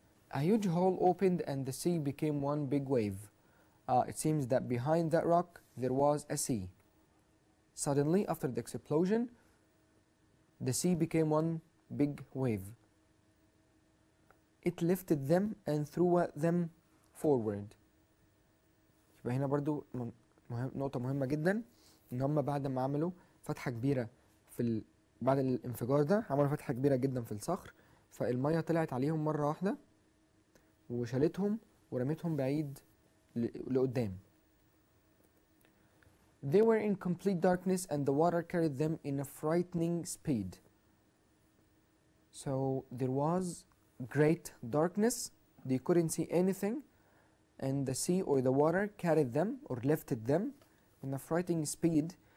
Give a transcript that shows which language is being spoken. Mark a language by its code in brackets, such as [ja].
[en] A huge hole opened and the sea became one big wave. It seems that behind that rock there was a sea. Suddenly, after the explosion, the sea became one big wave. It lifted them and threw them forward. [ar] يبقى هنا برضو نقطة مهمة جدا، إن هم بعد ما عملوا فتحة كبيرة بعد الانفجار ده عملوا فتحة كبيرة جدا في الصخر، فالمية طلعت عليهم مرة واحدة وشالتهم ورمتهم بعيد لقدام. [en] They were in complete darkness and the water carried them in a frightening speed. So there was great darkness, they couldn't see anything, and the sea or the water carried them or lifted them in a frightening speed.